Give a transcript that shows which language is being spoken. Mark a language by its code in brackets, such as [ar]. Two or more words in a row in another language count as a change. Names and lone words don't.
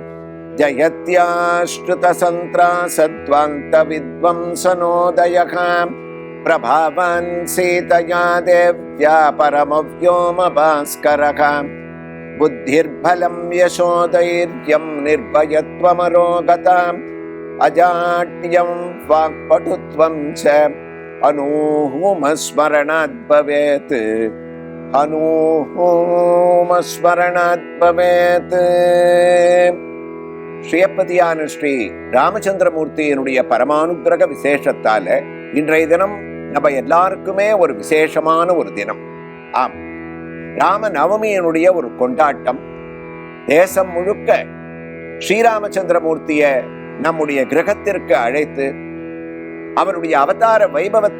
[sa] जयत्याश्रितसन्त्रासद्वान्तविद्वंसनोदयः प्रभावान् सीतया देव्या परमव्योमभास्करः बुद्धिर्बलं यशोधैर्यं निर्भयत्वमरोगताम् अजाड्यं वाक्पटुत्वं च हनूमस्मरणात् भवेत् हनूमस्मरणात् भवेत्. [ta] ஸ்ரீயப்பதியான ஸ்ரீ ராமச்சந்திரமூர்த்தியினுடைய பரமானுகிரக விசேஷத்தால இன்றைய தினம் நம்ம எல்லாருக்குமே ஒரு விசேஷமான ஒரு தினம். ஆம், ராம நவமியினுடைய ஒரு கொண்டாட்டம். தேசம் முழுக்க ஸ்ரீராமச்சந்திரமூர்த்திய நம்முடைய கிரகத்திற்கு அழைத்து அவருடைய அவதார வைபவத்தை